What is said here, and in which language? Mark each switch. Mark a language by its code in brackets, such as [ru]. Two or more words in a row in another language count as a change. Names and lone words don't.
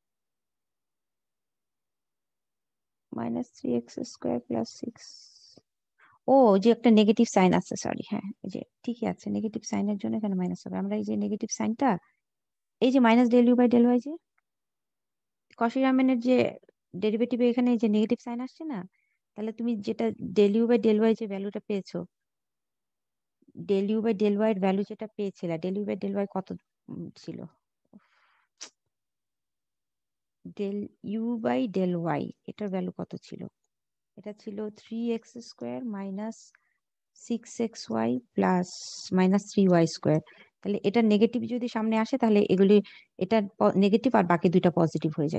[en] minus 3x square plus 6. [bn] ও যে একটা [en] negative sign [bn] আছে, সরি, হ্যাঁ এই যে ঠিকই আছে, [en] negative sign-er [bn] জন্য এখানে মাইনাস হবে। আমরা এই যে [en] negative sign-ta, [bn] এই যে [en] minus del u by del y, [bn] যে কশি রামেনের যে ডেরিভেটিভে এখানে এই যে [en] negative sign [bn] আসছে না, তাহলে তুমি যেটা [en] del u by del y [bn] যে ভ্যালুটা পেয়েছো, [en] del u by del y [bn] এর ভ্যালু যেটা পেয়েছিলে, [en] del u by del y [bn] কত ছিল? [en] del u by del y, [bn] এটার ভ্যালু কত ছিল? এটা ছিল 3x² [en] minus 6xy plus minus 3y². [bn] তাহলে এটা নেগেটিভ যদি সামনে আসে তাহলে এগুলি, এটা নেগেটিভ আর বাকি দুইটা পজিটিভ হয়ে যায়।